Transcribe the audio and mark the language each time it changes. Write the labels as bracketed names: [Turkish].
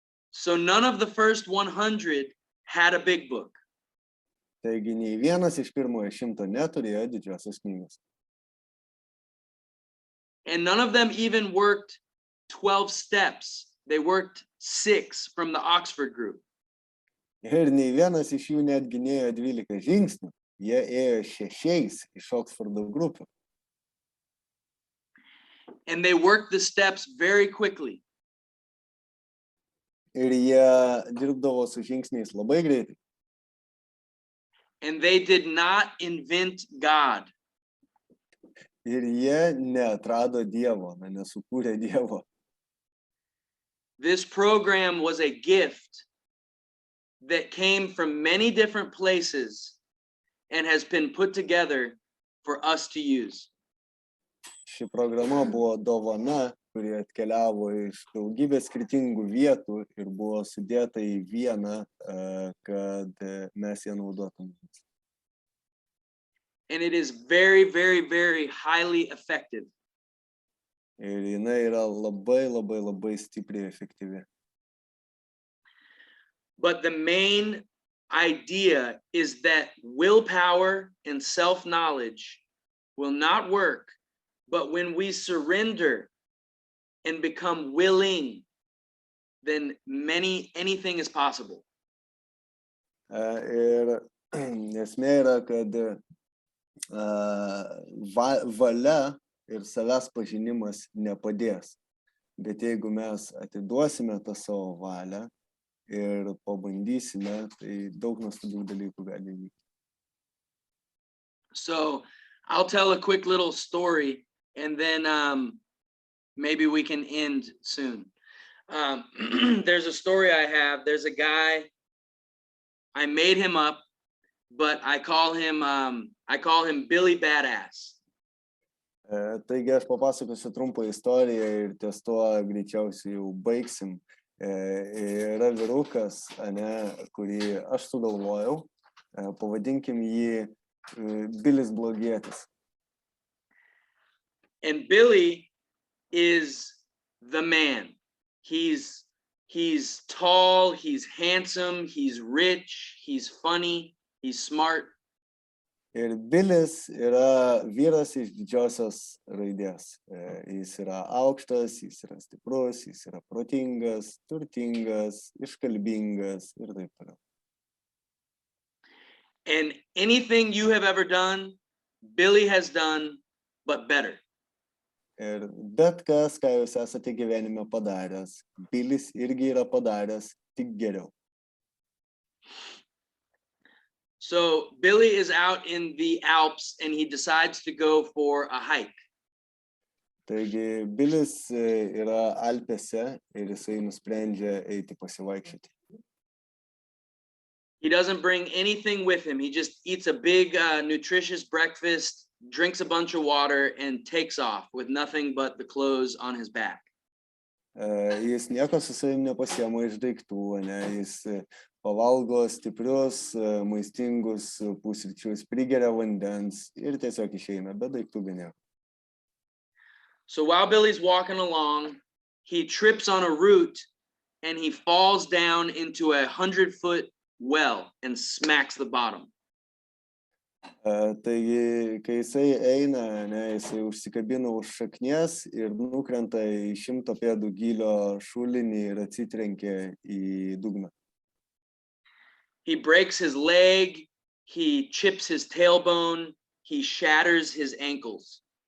[English] So none of the first 100 had a big book. [Lithuanian] Taigi nei vienas iš pirmojo 100 neturėjo didžiosios knygos. [English] And none of them even worked 12 steps. They worked 6 from the Oxford group. [Lithuanian] Ir nei vienas iš jų netgi nėjo 12 žingsnių, jie ėjo 6 iš Oxfordo grupių. [English] And they worked the steps very quickly. [Lithuanian] Ir jie dirbdavo su žingsniais labai greitai. [English] And they did not invent God. [Lithuanian] Ir jie neatrado Dievo, nesukūrė Dievo. [English] This program was a gift that came from many different places and has been put together for us to use. [Lithuanian] Ši programa buvo dovana, kuri atkeliavo iš daugybės skirtingų vietų ir buvo sudėta į vieną, kad mes ją naudotumės. [English] And it is very, very, very highly effective. [Lithuanian] Ir jinai yra labai, labai, labai stipriai efektyvi. [English] But the main idea is that willpower and self-knowledge will not work, but when we surrender and become willing, then anything is possible. [Lithuanian] Ir esmė yra, kad valia ir savęs pažinimas nepadės. Bet jeigu mes atiduosime tą savo valią ir pabandysime, tai daug nuostabių dalykų gali įvykti. [English] So I'll tell a quick little story and then maybe we can end soon. There's a story I have. There's a guy, I made him up, but I call him Billy Badass. [Lithuanian] Taigi aš papasakosiu trumpą istoriją ir ties tuo greičiausiai jau baigsim. Yra vyrukas, kurį aš sugalvojau, pavadinkim jį Bilis blogietis. [English] And Billy is the man. He's tall, he's handsome, he's rich, he's funny, he's smart. [Lithuanian] Ir Bilis yra vyras iš didžiosios raidės. Jis yra aukštas, jis yra stiprus, jis yra protingas, turtingas, iškalbingas ir taip toliau. [English] And anything you have ever done, Billy has done, but better. [Lithuanian] Ir bet kas, ką jūs esate gyvenime padaręs, Bilis irgi yra padaręs, tik geriau. [English] So Billy is out in the Alps and he decides to go for a hike. [Lithuanian] Taigi Bilis yra Alpėse ir jisai nusprendžia eiti pasivaikščioti. [English] He doesn't bring anything with him. He just eats a big nutritious breakfast, drinks a bunch of water and takes off with nothing but the clothes on his back. [Lithuanian] Jis nieko su savimi nepasiema iš daiktų, jis pavalgo stiprius, maistingus pusryčius, prigeria vandens ir tiesiog išeina, be daiktų be nieko. [English] So while Billy's walking along, he trips on a root and he falls down into a 100-foot well and smacks the bottom. [Lithuanian] Taigi, kai jisai eina, jisai užsikabina už šaknies ir nukrenta į 100 pėdų gylio šulinį ir atsitrenkia į dugną. [English] He breaks his leg, he chips his tailbone, he shatters his ankles.